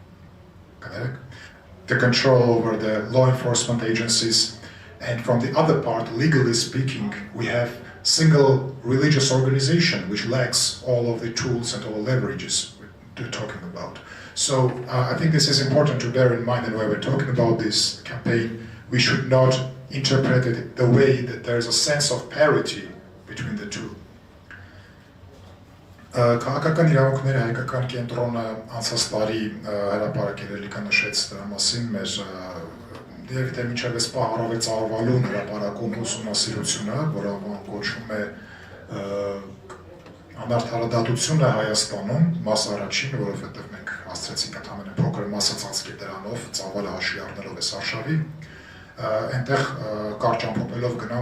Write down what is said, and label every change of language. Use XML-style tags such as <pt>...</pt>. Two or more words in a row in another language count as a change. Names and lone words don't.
<en>the control over the law enforcement agencies, and from the other part, legally speaking, we have single religious organization which lacks all of the tools and all the leverages we're talking about. So I think this is important to bear in mind that when we're talking about this campaign, we should not interpret it the way that there is a sense of parity between the two.</en> <hy>Քաղաքական իրավունքների հայկական կենտրոնը անցած տարի հրապարակել նշեց դրա մասին մեր եւ դե մինչեւ այս պահ առավել ծավալուն հրապարակում ուսումնասիրությունը, որը կոչվում է անարդարադատությունը Հայաստանում, մաս առաջին, որովհետեւ մենք հասցրեցինք ընդհանրապես փոքր մասը ծածկել դրանով, ծավալը հաշվի առնելով այս արշավի, այնտեղ կարճ ամփոփելով գնամ,</hy>